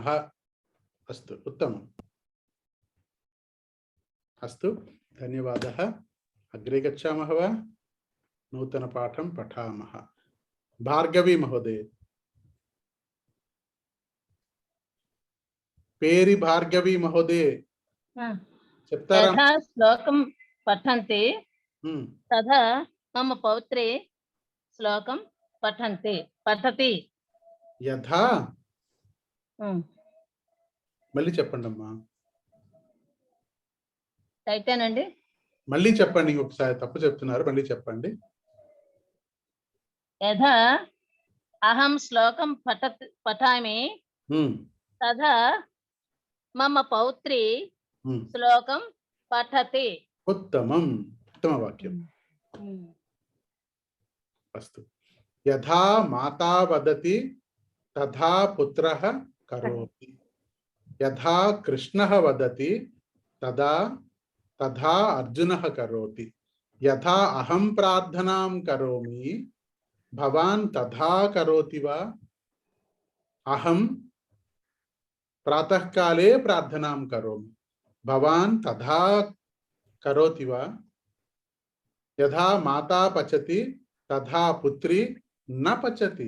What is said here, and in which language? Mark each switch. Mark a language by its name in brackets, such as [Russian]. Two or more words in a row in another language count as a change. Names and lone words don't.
[Sanskrit] अस्तु उत्तमम्। अस्तु धन्यवादः। अग्रे गच्छामः वा? नूतनपाठं पठामः। भार्गवी महोदय। [Telugu] పేరి భార్గవి మహోదయ చెప్తారా? [Sanskrit] యథా శ్లోకం పఠంతి తథా మమ పౌత్రి శ్లోకం పఠతి. [Telugu] యథా మళ్ళీ చెప్పండి అమ్మా. అయితేనండి మళ్ళీ చెప్పండి, ఒకసారి తప్పు చెప్తున్నారు, మళ్ళీ చెప్పండి. [Sanskrit] యథా అహం శ్లోకం పఠామి తథా మమ పౌత్రి శ్లోకం పఠతి. ఉత్తమం, ఉత్తమ వాక్యం. అస్తు. యథా మాతా వదతి తథా పుత్రః కరోతి. యథా కృష్ణః వదతి తథా అర్జునః కరోతి. యథా అహం ప్రార్థనాం కరోమి భవాన్ తథా కరోతి వా? అహం ప్రాతఃకాలే ప్రార్థనాం కరోమి భవాన్ తథా కరోతి వా? యథా మాతా పచతి తథా పుత్రి న పచతి.